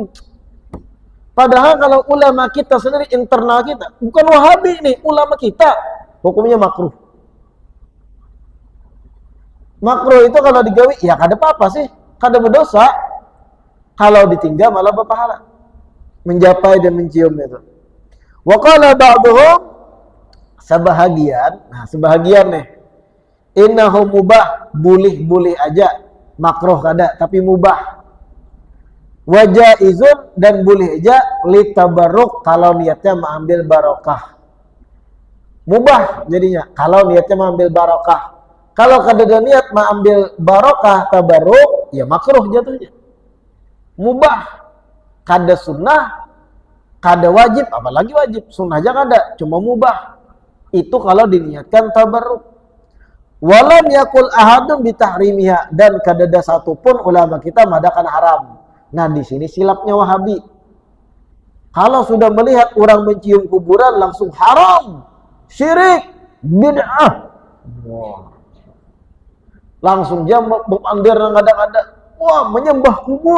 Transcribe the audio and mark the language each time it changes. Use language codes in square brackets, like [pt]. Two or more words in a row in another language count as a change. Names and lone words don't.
[bjn] Padahal kalau ulama kita sendiri, internal kita, bukan Wahabi nih, ulama kita, hukumnya makruh. Makruh itu kalau digawi, ya kada apa-apa sih, kada berdosa. Kalau ditinggal malah berpahala. Menjapai dan mencium itu. [ar] Wa qala ba'duhum, [bjn] sebahagian nih, [ar] innahu mubah, [bjn] boleh aja, makruh kada, tapi mubah. Wajaizun, dan boleh aja, litabarruk, kalau niatnya mengambil barokah. Mubah jadinya, kalau niatnya mengambil barokah. Kalau kada ada niat mengambil barokah, tabarruk, ya makruh jatuhnya. Mubah, kada sunnah, kada wajib, apalagi wajib, sunnah aja kada, cuma mubah. Itu kalau diniatkan tabarruk. [ar] Walam yakul ahadun bitahrimiha, [bjn] dan kadada satupun ulama kita mengadakan haram. Nah, di sini silapnya Wahabi. Kalau sudah melihat orang mencium kuburan langsung haram, syirik, bid'ah. Wah. Langsung dia berpandir ngada-ngada, wah, menyembah kubur.